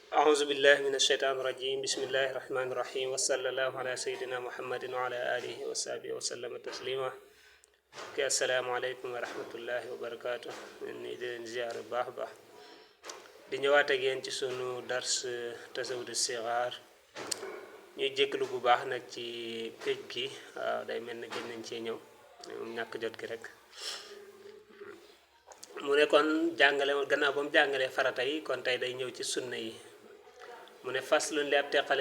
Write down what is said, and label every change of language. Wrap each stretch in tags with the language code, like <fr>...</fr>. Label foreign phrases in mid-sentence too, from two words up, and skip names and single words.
<ar>أعوذ بالله من الشيطان الرجيم بسم الله الرحمن الرحيم وصلى الله على سيدنا محمد وعلى آله وصحبه وسلم تسليما السلام عليكم ورحمة الله وبركاته</ar> <wo>ni di leen ziar bu baax baax di ñëwaat ak yéen ci sunu dars tasawud sigaar ñuy jégalu bu baax nag ci géej gi waaw day mel ne gën nañ cee ñëw moom ñàkk jot gi rek mu ne kon jàngale gannaaw ba mu jàngalee farata yi kon tey day ñëw ci sunna yi mu ne faslun li ab teqale</wo>